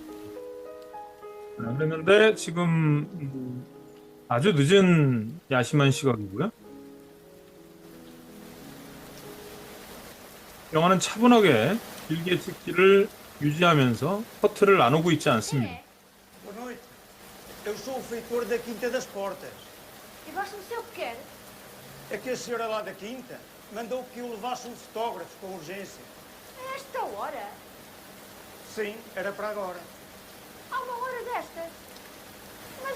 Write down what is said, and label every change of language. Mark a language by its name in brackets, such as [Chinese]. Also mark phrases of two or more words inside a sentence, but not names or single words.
[Korean] 그랬는데 지금 아주 늦은 야심한 시각이고요. 영화는 차분하게 길게 찍기를 유지하면서 커트를 나누고 있지 [Portuguese] Quem [Korean] 않습니다. [Portuguese] é? Boa noite. Eu sou o feitor da Quinta das Portas. E basta-me ser o que quer. É que a senhora lá da Quinta mandou que eu levasse um fotógrafo com urgência. A esta hora? Sim, era para agora. Há uma hora destas? Mas